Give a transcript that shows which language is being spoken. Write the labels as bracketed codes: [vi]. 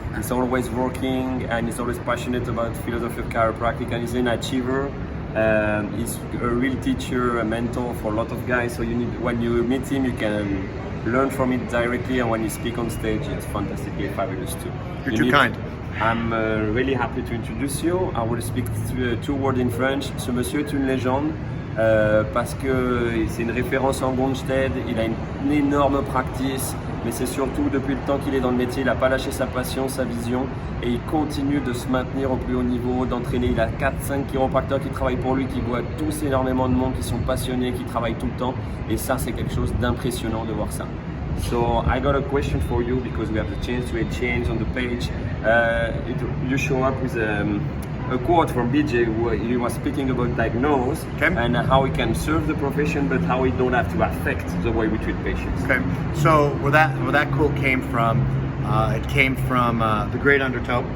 [en] He's always working and he's always passionate about philosophy of chiropractic, and he's an achiever. He's a real teacher, a mentor for a lot of guys. So when you meet him, you can learn from it directly, and when you speak on stage, it's fantastically fabulous too. You're too kind. I'm really happy to introduce you. I will speak two words in French. [fr] Ce monsieur est une légende parce que c'est une référence en gonstead. Il a une énorme practice, mais c'est surtout depuis le temps qu'il est dans le métier, il n'a pas lâché sa passion, sa vision, et il continue de se maintenir au plus haut niveau, d'entraîner. Il a 4-5 chiropracteurs qui travaillent pour lui, qui voient tous énormément de monde, qui sont passionnés, qui travaillent tout le temps, et ça c'est quelque chose d'impressionnant de voir ça. [en] So I got a question for you because we have the chance to exchange on the page. You show up with a quote from BJ where he was speaking about diagnose and how we can serve the profession, but how we don't have to affect the way we treat patients. Okay, so where that quote came from, it came from the Great Undertow.